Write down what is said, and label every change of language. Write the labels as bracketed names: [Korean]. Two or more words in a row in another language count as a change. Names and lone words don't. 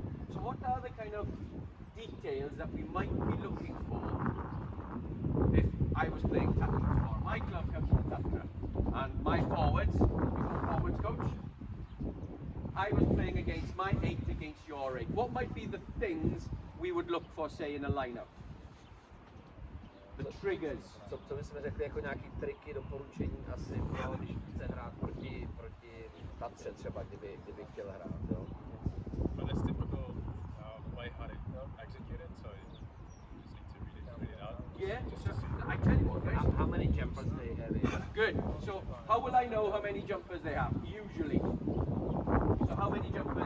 [English] So what are the kind of details that we might be looking for if I was playing tackle tomorrow? My club comes from Tatra, and my forwards, coach, I was playing against my 8 against your 8. What might be the things we would look for, say, in a lineup? The triggers. [Czech] Co bychom řekli jako nějaký triky, doporučení asi, jo, když chce hrát proti Tatře třeba, kdyby chtěl hrát, jo. [English] But it's typical way how they execute it, so you just need to read it out. Yeah, so I tell you what, guys. How many jumpers they have? Good. So how will I know how many jumpers they have? Usually. So how many jumpers?